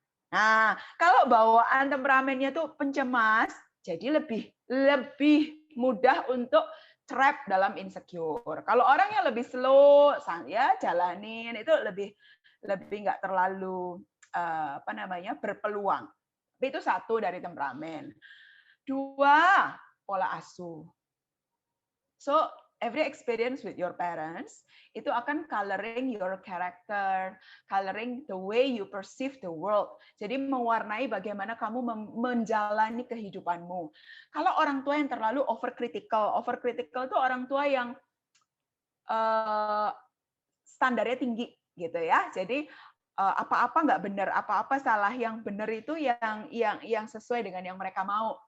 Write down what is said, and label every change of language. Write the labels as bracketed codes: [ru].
[id] Nah, kalau bawaan temperamennya tuh pencemas, jadi lebih mudah untuk trap dalam insecure. Kalau orang yang lebih slow, ya jalanin itu lebih nggak terlalu berpeluang. Tapi itu 1 dari temperamen. 2, pola asuh. [en] So, every experience with your parents [id] itu akan [en] coloring your character, coloring the way you perceive the world. [id] Jadi mewarnai bagaimana kamu menjalani kehidupanmu. Kalau orang tua yang terlalu overcritical itu orang tua yang standarnya tinggi gitu ya. Jadi apa-apa nggak benar, apa-apa salah, yang benar itu yang sesuai dengan yang mereka mau.